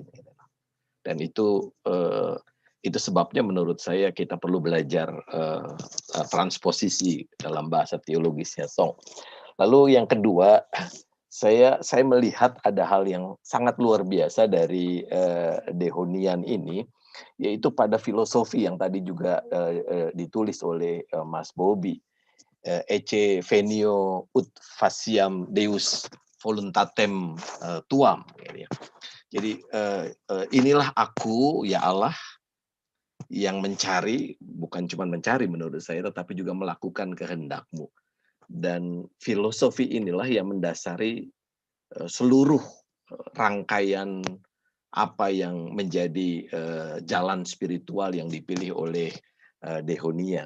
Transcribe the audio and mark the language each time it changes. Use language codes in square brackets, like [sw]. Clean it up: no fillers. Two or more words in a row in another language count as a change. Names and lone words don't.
[id] Dan itu sebabnya menurut saya kita perlu belajar transposisi dalam bahasa teologisnya Song. Lalu yang kedua, saya melihat ada hal yang sangat luar biasa dari Dehonian ini, yaitu pada filosofi yang tadi juga ditulis oleh Mas Bobi, [la] ecce venio ut faciam Deus voluntatem tuam. [id] Jadi inilah aku, ya Allah, yang mencari, bukan cuma mencari menurut saya, tetapi juga melakukan kehendak-Mu. Dan filosofi inilah yang mendasari seluruh rangkaian apa yang menjadi jalan spiritual yang dipilih oleh Dehonian.